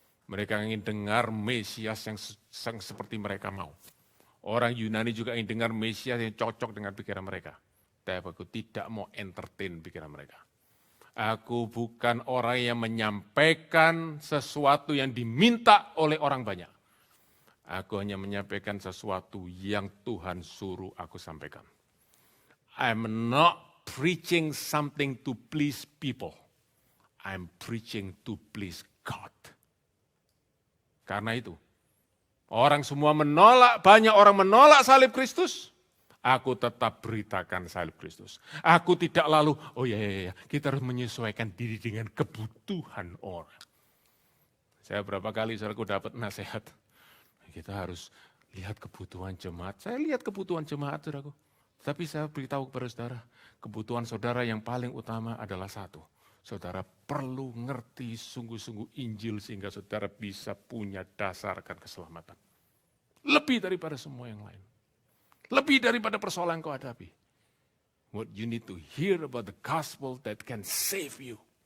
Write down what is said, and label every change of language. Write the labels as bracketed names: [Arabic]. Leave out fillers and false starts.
[Indonesian] Mereka ingin dengar Mesias yang seperti mereka mau. Orang Yunani juga ingin dengar Mesias yang cocok dengan pikiran mereka. tapi aku tidak mau entertain pikiran mereka. Aku bukan orang yang menyampaikan sesuatu yang diminta oleh orang banyak. Aku hanya menyampaikan sesuatu yang Tuhan suruh aku sampaikan. [English] I'm not preaching something to please people. I'm preaching to please God. [Indonesian] Karena itu, orang semua menolak, banyak orang menolak salib Kristus. Aku tetap beritakan salib Kristus. Aku tidak lalu, oh ya, kita harus menyesuaikan diri dengan kebutuhan orang. Saya berapa kali saudaraku dapat nasihat, kita harus lihat kebutuhan jemaat. Saya lihat kebutuhan jemaat saudaraku. Tapi saya beritahu kepada saudara, kebutuhan saudara yang paling utama adalah satu. Saudara perlu ngerti sungguh-sungguh Injil sehingga saudara bisa punya dasar akan keselamatan. Lebih daripada semua yang lain. Lebih daripada persoalan yang kau hadapi. [English] What you need to hear about the gospel that can save you.